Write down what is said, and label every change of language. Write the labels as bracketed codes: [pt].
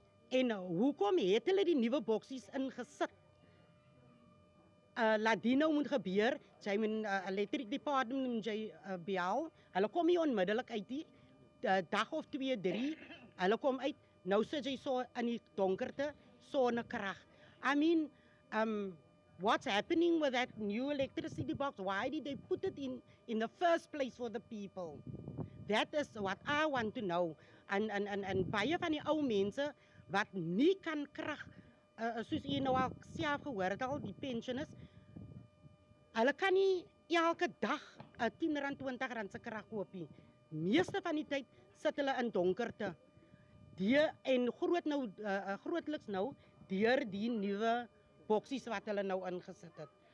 [af] En hoekom het hulle die nuwe boksies ingesit? Laat die nou moet gebeur, jy moet electric department moet jy bel, hulle kom nie onmiddellik uit die dag of 2, 3, hulle kom uit, nou sit jy so in die donkerte, sonnekrag. [en] I mean, what's happening with that new electricity box? Why did they put it in the first place for the people? That is what I want to know. [af] En baie van die ou mense wat nie kan krag, soos jy nou al self gehoor het al, die pensioners, hulle kan nie elke dag R10, R20 se krag koop nie. Meeste van die tyd sit hulle in donkerte. En grootliks nou, deur die nuwe boksies wat hulle nou ingesit het.